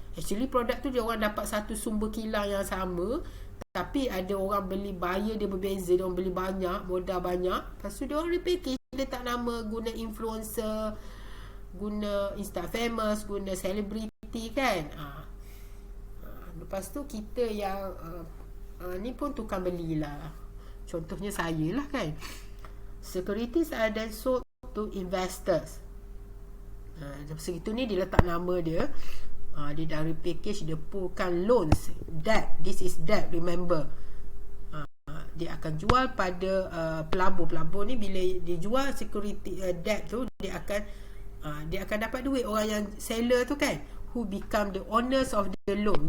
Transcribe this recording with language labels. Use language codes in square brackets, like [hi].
[ms] Actually produk tu dia orang dapat satu sumber kilang yang sama, tapi ada orang beli, buyer dia berbeza, dia orang beli banyak, modal banyak, lepas tu dia orang repackage, dia tak nama, guna influencer, guna Insta famous, guna celebrity kan. Lepas tu kita yang ni pun tukang belilah. Contohnya saya lah kan. [en] Securities are then sold to investors. [ms] Segitu ni dia letak nama dia. Dia dah repackage, dia poolkan loans, debt, [en] this is debt, remember. [ms] Dia akan jual pada pelabur ni. Bila dia jual security debt tu, dia akan dapat duit. Orang yang seller tu kan, [en] who become the owners of the loan.